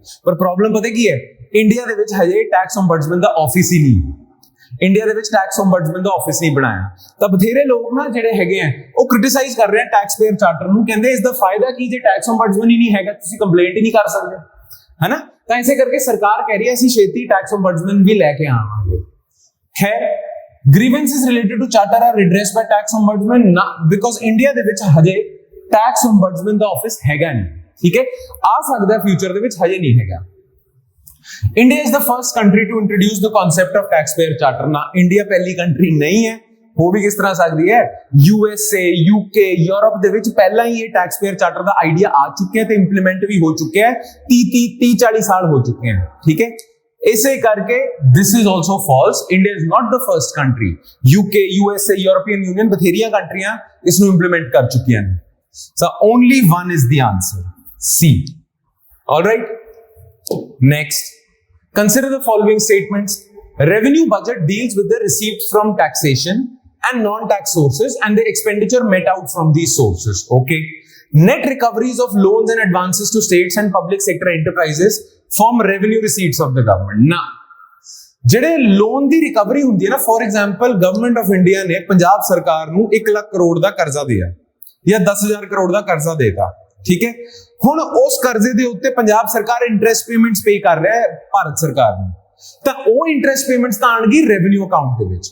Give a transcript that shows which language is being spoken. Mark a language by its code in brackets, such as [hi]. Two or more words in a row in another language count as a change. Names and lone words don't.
[pa] ਪਰ ਪ੍ਰੋਬਲਮ ਪਤਾ ਕੀ ਹੈ? ਇੰਡੀਆ ਦੇ ਵਿੱਚ ਹਜੇ [en] tax ombudsman [pa] ਦਾ ਆਫਿਸ ਹੀ ਨਹੀਂ, ਇੰਡੀਆ ਦੇ ਵਿੱਚ [en] tax ombudsman [pa] ਦਾ ਆਫਿਸ ਨਹੀਂ ਬਣਾਇਆ। ਤਾਂ ਬਥੇਰੇ ਲੋਕ ਨਾ ਜਿਹੜੇ ਹੈਗੇ ਆ ਉਹ ਕ੍ਰਿਟਿਸਾਈਜ਼ ਕਰ ਰਹੇ ਆ [en] tax payer charter [pa] ਨੂੰ, ਕਹਿੰਦੇ ਇਸ ਦਾ ਫਾਇਦਾ ਕੀ ਜੇ [en] tax ombudsman [pa] ਹੀ ਨਹੀਂ ਹੈਗਾ, ਤੁਸੀਂ ਕੰਪਲੇਂਟ ਹੀ ਨਹੀਂ ਕਰ ਸਕਦੇ, ਹੈ ਨਾ। ਤਾਂ ਇਸੇ ਕਰਕੇ ਸਰਕਾਰ ਕਹਿ ਰਹੀ ਹੈ ਅਸੀਂ ਛੇਤੀ [en] tax ombudsman [pa] ਵੀ ਲੈ ਕੇ ਆਵਾਂਗੇ। ਖੈਰ, [en] grievances related to charter are redressed by tax ombudsman because [pa] ਇੰਡੀਆ ਦੇ ਵਿੱਚ ਹਜੇ ਟੈਕਸ ombudsman ਦਾ ਆਫਿਸ ਹੈਗਾ ਨਹੀਂ। ਠੀਕ ਹੈ, ਆ ਸਕਦਾ ਫਿਊਚਰ ਦੇ ਵਿੱਚ, ਹਜੇ ਨਹੀਂ ਹੈਗਾ। [en] India is the first country to introduce the concept of taxpayer charter। [hi] ना इंडिया पहली कंट्री नहीं है, हो भी किस तरह सकती है, [pa] USA, UK, यूरोप ਦੇ ਵਿੱਚ ਪਹਿਲਾਂ ਹੀ ਇਹ [en] tax payer charter [pa] ਦਾ ਆਈਡੀਆ ਆ ਚੁੱਕਿਆ ਤੇ ਇੰਪਲੀਮੈਂਟ ਵੀ ਹੋ ਚੁੱਕਿਆ ਹੈ, 30-40 ਸਾਲ ਹੋ ਚੁੱਕੇ ਹਨ। ਠੀਕ ਹੈ, ਇਸੇ ਕਰਕੇ [en] this is also false। India is not the first country। [pa] UK, USA, European Union ਬਥੇਰੀਆਂ ਕੰਟਰੀਆਂ ਇਸ ਨੂੰ ਇੰਪਲੀਮੈਂਟ ਕਰ ਚੁੱਕੀਆਂ ਨੇ। [en] So only one is the answer, C। All right, next, consider the following statements। Revenue budget deals with the receipts from taxation and non-tax sources and the expenditure met out from these sources। Okay, net recoveries of loans and advances to states and public sector enterprises form revenue receipts of the government। [pa] ना ਜਿਹੜੇ ਲੋਨ ਦੀ ਰਿਕਵਰੀ ਹੁੰਦੀ ਹੈ ਨਾ, [en] for example [pa] ਗਵਰਨਮੈਂਟ ਆਫ ਇੰਡੀਆ ਨੇ ਪੰਜਾਬ ਸਰਕਾਰ ਨੂੰ 1 ਲੱਖ ਕਰੋੜ ਦਾ ਕਰਜ਼ਾ ਦਿਆ ਜਾਂ 10,000 ਕਰੋੜ ਦਾ ਕਰਜ਼ਾ ਦੇਤਾ। ਠੀਕ ਹੈ, ਹੁਣ ਉਸ ਕਰਜ਼ੇ ਦੇ ਉੱਤੇ ਪੰਜਾਬ ਸਰਕਾਰ [en] interest payments pay [pa] ਕਰ ਰਿਹਾ ਹੈ ਭਾਰਤ ਸਰਕਾਰ ਨੂੰ, ਤਾਂ ਉਹ [en] interest payments [pa] ਤਾਂ ਆਣਗੀ [en] revenue account [pa] ਦੇ ਵਿੱਚ।